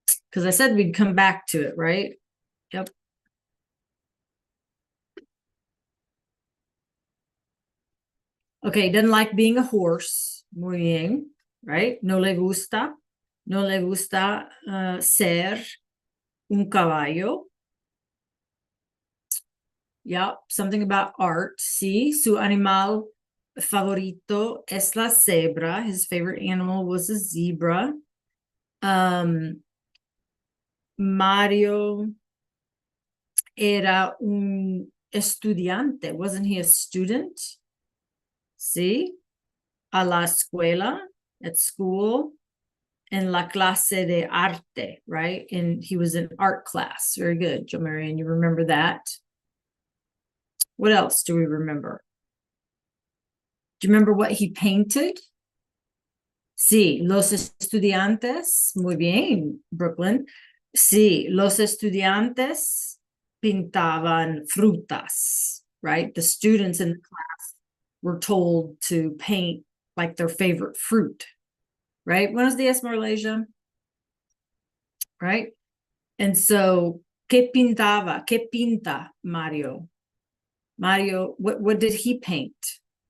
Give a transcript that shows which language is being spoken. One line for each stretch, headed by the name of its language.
English: Because I said we'd come back to it, right? Yep. Okay, doesn't like being a horse.
Spanish: Muy bien,
English: right?
Spanish: No le gusta. No le gusta ser un caballo.
English: Yeah, something about art. See,
Spanish: su animal favorito es la zebra.
English: His favorite animal was a zebra.
Spanish: Mario era un estudiante.
English: Wasn't he a student? See,
Spanish: a la escuela,
English: at school,
Spanish: en la clase de arte,
English: right? And he was in art class. Very good, Jo Marian. You remember that? What else do we remember? Do you remember what he painted?
Spanish: Sí, los estudiantes, muy bien, Brooklyn. Sí, los estudiantes pintaban frutas,
English: right? The students in the class were told to paint like their favorite fruit, right?
Spanish: Buenos días, Malaysia,
English: right? And so,
Spanish: ¿qué pintaba? ¿Qué pinta Mario?
English: Mario, what did he paint?